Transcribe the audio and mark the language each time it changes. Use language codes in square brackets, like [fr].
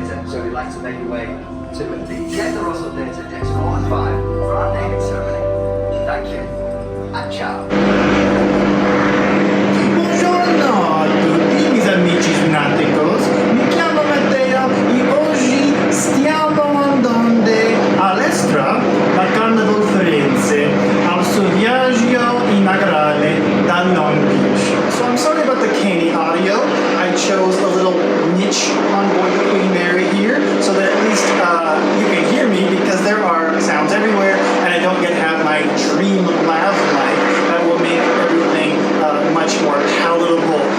[en] So we'd like to make your way to the Piazza Theatre, decks 4 and 5 for our naming ceremony. Thank you and ciao. [it] Buongiorno a tutti, miei amici snaticos. Mi chiamo Matteo e oggi stiamo andando all'Estra da Carnival Firenze al suo viaggio inaugurale da Long Beach. [en] So I'm sorry about the canny audio. I chose a little niche on board the Queen Mary here so that at least you can hear me because there are sounds everywhere and I don't get to have my dream lav mic that will make everything much more palatable.